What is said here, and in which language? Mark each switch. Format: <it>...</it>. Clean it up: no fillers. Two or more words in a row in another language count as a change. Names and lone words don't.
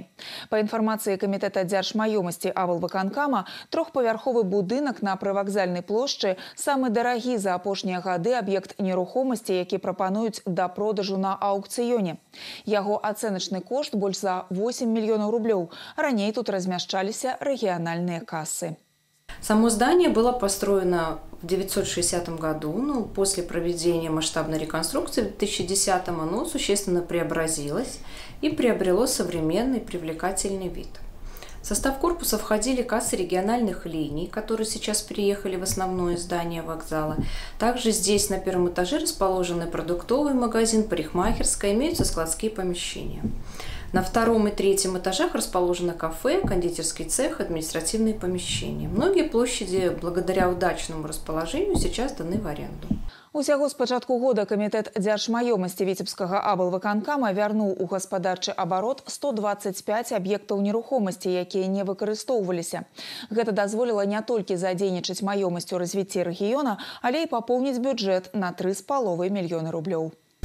<be>Па інфармацыі камітэта дзяржмаёмасці аблвыканкама, трохпавярховы будынак на прывакзальнай плошчы самы дарагі за апошнія гады аб'ект нерухомасці, які прапануюць да продажу на аўкцыёне. Яго ацэначны кошт больш за 8 мільёнаў рублёў. Раней тут размяшчаліся рэгіянальныя кассы.</be> <ru>Само здание было построено в 1960 году, после проведения масштабной реконструкции в 2010 оно существенно преобразилось и приобрело современный привлекательный вид. В состав корпуса входили кассы региональных линий, которые сейчас переехали в основное здание вокзала. Также здесь на первом этаже расположены продуктовый магазин, парикмахерская, имеются складские помещения. На втором и третьем этажах расположено кафе, кондитерский цех, административные помещения. Многие площади, благодаря удачному расположению, сейчас даны в аренду.</ru> <be>Усяго з пачатку года камітэт дзяржмаёмасці Віцебскага аблвыканкама вярнуў у гаспадарчы абарот 125 аб'ектаў нерухомасці, якія не выкарыстоўваліся. Гэта дазволіла не толькі задзейнічаць маёмасць у развіцці рэгіёна, але і папоўніць бюджэт на 3,5 мільёны рублёў.</be>